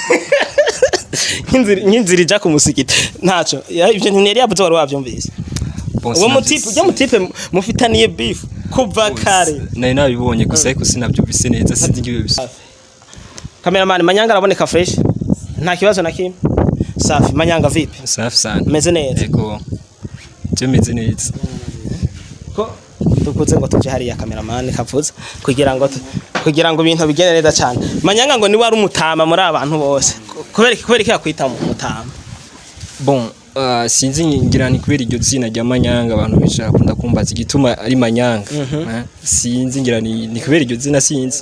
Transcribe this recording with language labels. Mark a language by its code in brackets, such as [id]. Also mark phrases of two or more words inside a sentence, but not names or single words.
[rn] inzira ija ku musigiti ntaco ibyo ntiyari yabuze wari wavyumvise uwo mutipe mufitaniye beef kuva kare nari nabibonye gusa ariko sinavyumvise neza sinzi ngiye bisa cameraman Manyanga araboneka fresh nta kibazo na kimwe [sw] safi Manyanga vipi safi sana [rn] meze neza yego meze neza ko dukuze ngo tuje hari ya cameraman kavuza kugira ngo ibintu bigende neza cyane Manyanga ngo ni wari umutama muri abantu bose kubera yakwita umutama bon sinzi ngira ni kubera iryo zina rya Manyanga abantu bicara kunda kumbaza igituma ari Manyanga sinzi ngira ni kubera iryo zina sinzi